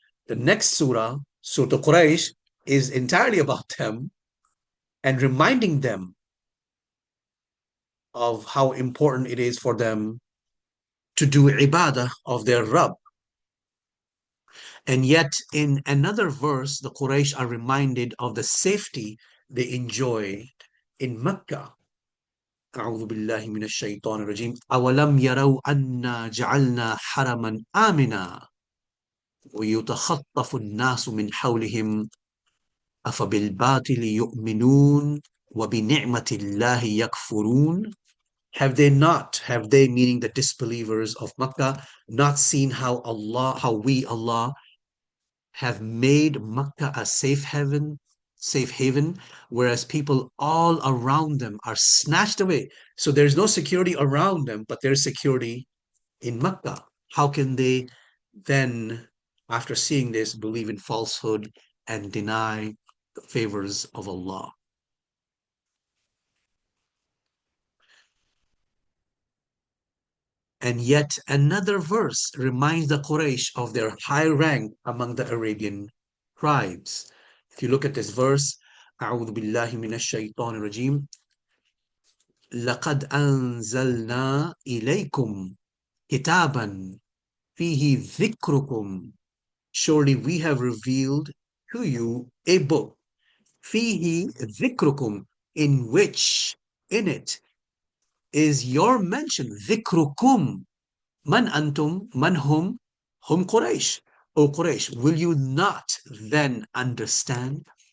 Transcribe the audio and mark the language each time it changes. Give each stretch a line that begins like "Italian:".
English: The next surah, Surah Quraysh, is entirely about them and reminding them of how important it is for them to do ibadah of their Rabb. And yet, in another verse, the Quraysh are reminded of the safety they enjoyed in Mecca.
Arabic: أعوذ بالله من الشيطان الرجيم أولم يروا أنا جعلنا حرما آمنا ويتخطف الناس من حولهم أفبالباطل يؤمنون وبنعمة الله يكفرون.
English: Have they, meaning the disbelievers of Makkah, not seen how we, Allah, have made Makkah a safe haven, whereas people all around them are snatched away. So there's no security around them, but there's security in Makkah. How can they then, after seeing this, believe in falsehood and deny the favors of Allah? And yet another verse reminds the Quraysh of their high rank among the Arabian tribes. If you look at this verse,
Arabic: أعوذ بالله من الشيطان الرجيم لقد أنزلنا إليكم كتابا فيه ذكركم.
English: Surely we have revealed to you a book,
Arabic: فيه ذكركم,
English: in it is your mention,
Arabic: ذكركم. Man antum, man hum Quraysh.
English: O Quraysh, will you not then understand?